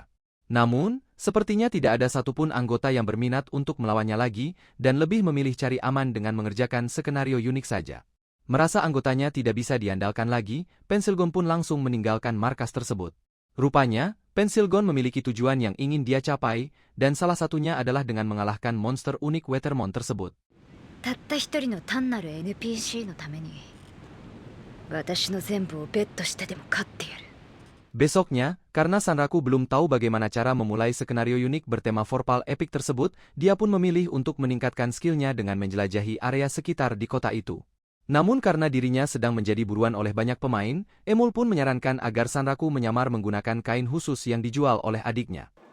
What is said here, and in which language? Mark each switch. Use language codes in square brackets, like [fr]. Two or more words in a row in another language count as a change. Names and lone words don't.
[id] Namun, sepertinya tidak ada satupun anggota yang berminat untuk melawannya lagi, dan lebih memilih cari aman dengan mengerjakan skenario unik saja. Merasa anggotanya tidak bisa diandalkan lagi, Pensilgon pun langsung meninggalkan markas tersebut. Rupanya, Pensilgon memiliki tujuan yang ingin dia capai, dan salah satunya adalah dengan mengalahkan monster unik Wetermon tersebut. [ja] たった一人の単なる NPC のために私の全部をベットしてでも勝ってやる。 [id] Besoknya, karena Sanraku belum tahu bagaimana cara memulai skenario unik bertema Vorpal Epic tersebut, dia pun memilih untuk meningkatkan skillnya dengan menjelajahi area sekitar di kota itu. Namun karena dirinya sedang menjadi buruan oleh banyak pemain, Emul pun menyarankan agar Sanraku menyamar menggunakan kain khusus yang dijual oleh adiknya.